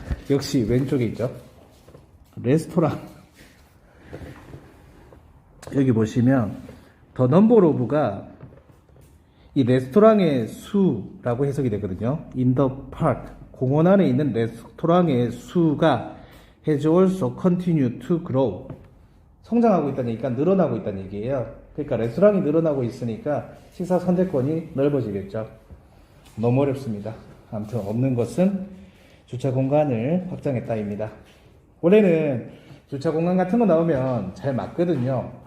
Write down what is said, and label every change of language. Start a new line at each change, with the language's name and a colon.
Korean: 역시 왼쪽에 있죠. 레스토랑. 여기 보시면 더 넘버 오브가 이 레스토랑의 수라고 해석이 되거든요.
English: In the park,
Korean: 공원 안에 있는 레스토랑의 수가
English: has also continued to grow.
Korean: 성장하고 있다는 얘기가 늘어나고 있다는 얘기예요. 그러니까 레스토랑이 늘어나고 있으니까 식사 선택권이 넓어지겠죠. 너무 어렵습니다. 아무튼 없는 것은 주차 공간을 확장했다입니다. 원래는 주차 공간 같은 거 나오면 잘 맞거든요.